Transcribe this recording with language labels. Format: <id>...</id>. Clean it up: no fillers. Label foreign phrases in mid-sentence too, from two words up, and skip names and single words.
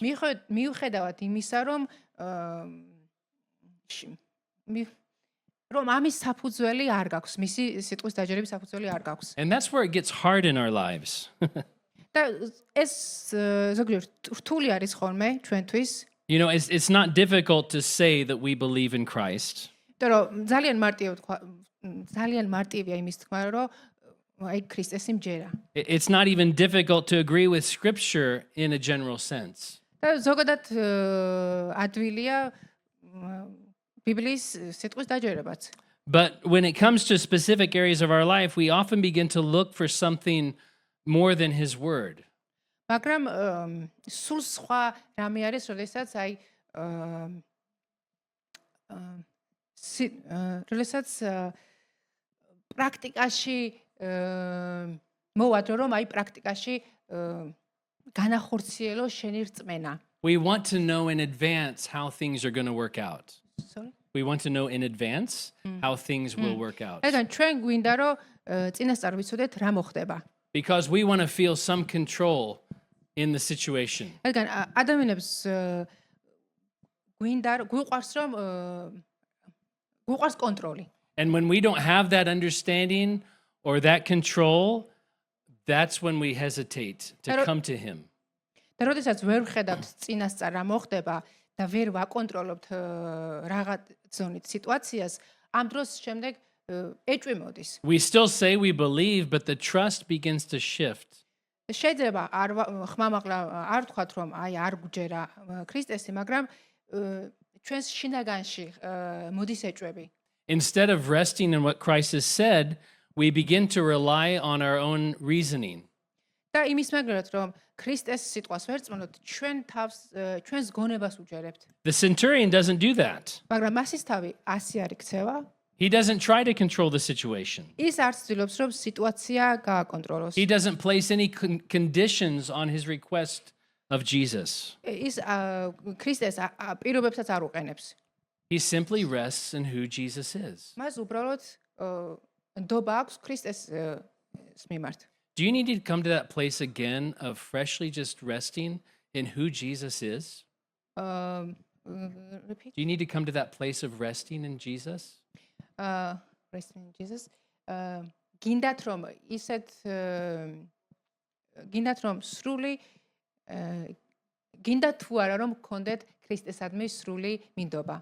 <ka>მიუხედავად იმისა, რომ ამის საფუძველი არ გაქვს, მისი სიტყვის დაჯერების საფუძველი არ გაქვს.</ka> <en>And that's where it gets hard in our lives.</en> <ka>და ეს ზოგიერთ რთული არის ხოლმე ჩვენთვის.</ka> <en>You know, it's not difficult to say that we believe in Christ.</en> <ka>იმიტომ რომ ძალიან მარტივია იმის თქმა, რომ აი ქრისტესი მჯერა.</ka> <en>It's not even difficult to agree with Scripture in a general sense.</en> <ka>და ზოგადად ადვილია ბიბლიის სიტყვის დაჯერებაც.</ka> <en>But when it comes to specific areas of our life, we often begin to look for something more than His Word.</en> <ka>მაგრამ სულ სხვა რამე არის, როდესაც აი როდესაც პრაქტიკაში მოვადრო, რომ აი პრაქტიკაში განახორციელო შენი რწმენა.</ka> <en>We want to know in advance how things are going to work out. Sorry? We want to know in advance how things will work out.</en> <ka>რადგან ჩვენ გვინდა რომ წინასწარ ვიცოდეთ რა მოხდება.</ka> <en>Because we want to feel some control in the situation.</en> <ka>რადგან ადამიანებს გვინდა გვიყვარს რომ გვიყვარს კონტროლი.</ka> <en>And when we don't have that understanding or that control, that's when we hesitate to come to Him.</en> <ka>და როდესაც ვერ ვხედავთ წინასწარ რა მოხდება და ვერ ვაკონტროლობთ რაღაც ზონით სიტუაციას, ამ დროს შემდეგ ეჭვი მოდის.</ka> <en>We still say we believe, but the trust begins to shift.</en> <ka>შეიძლება ხმამაღლა არ ვთქვათ რომ აი არ გვჯერა ქრისტესი, მაგრამ ჩვენს შინაგანში მოდის ეჭვები.</ka> <en>Instead of resting in what Christ has said, we begin to rely on our own reasoning.</en> <ka>და იმის მაგალითად რომ ქრისტეს სიტყვას ვერ წმენდოთ, ჩვენს გონებას უჯერებთ.</ka> <en>The centurion doesn't do that.</en> <ka>მაგრამ მასის თავი ასე არ იქცევა.</ka> <en>He doesn't try to control the situation.</en> <ka>ის არ ცდილობს რომ სიტუაცია გააკონტროლოს.</ka> <en>He doesn't place any conditions on his request of Jesus.</en> <ka>ის ქრისტეს პირობებსაც არ უყენებს.</ka> <en>He simply rests in who Jesus is.</en> <ka>მას უბრალოდ ნდობა აქვს ქრისტეს მიმართ.</ka> <en>Do you need to come to that place again of freshly just resting in who Jesus is? Repeat. Do you need to come to that place of resting in Jesus? Resting in Jesus.</en> <ka>გინდათ რომ ისეთ გინდათ რომ სრული გინდათ თუ არა რომ გქონდეთ ქრისტესადმი სრული მინდობა.</ka>